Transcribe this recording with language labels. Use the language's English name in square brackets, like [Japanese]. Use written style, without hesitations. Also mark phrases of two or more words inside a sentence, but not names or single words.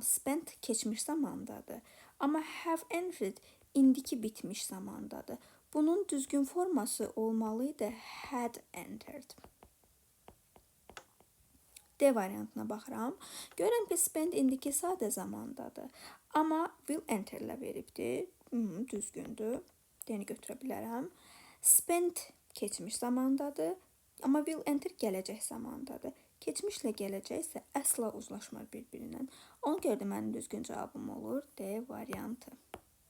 [Azerbaijani] Spent keçmiş zamandadır. Amma [English] have entered [Azerbaijani] indiki bitmiş zamandadır. Bunun düzgün forması olmalıydı [English] had entered. [Azerbaijani] D variantına baxıram. Görürəm ki, spend indiki sadə zamandadır. Amma [English] will enter [Azerbaijani] ilə veribdir. Düzgündür. D-ni götürə bilərəm. Spend keçmiş zamandadır. Amma [English] will enter [Azerbaijani] gələcək zamandadır. Keçmişlə gələcək isə əsla uzlaşmır bir-birindən. Ona görə də mənim düzgün cavabım olur D variantı.